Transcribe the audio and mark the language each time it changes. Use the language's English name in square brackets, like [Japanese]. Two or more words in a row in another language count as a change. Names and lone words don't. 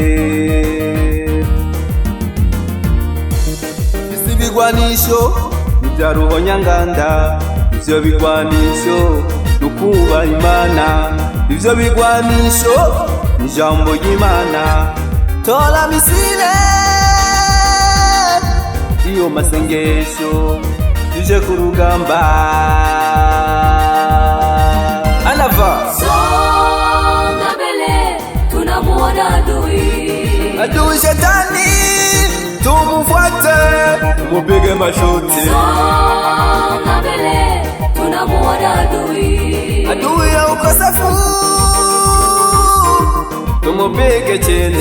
[Rundi] Isi bigwanisho ibya ruhonyanganda, ivyo bigwanisho nukubaha Imana, ivyo bigwanisho n'ijambo ry'Imana. Tora misile iyo masengesho tuje ku rugamba [Swahili] anava adui shetani tumufuate tumupige mashuti songa mbele tunamuona adui ya ukosefu tumupige chini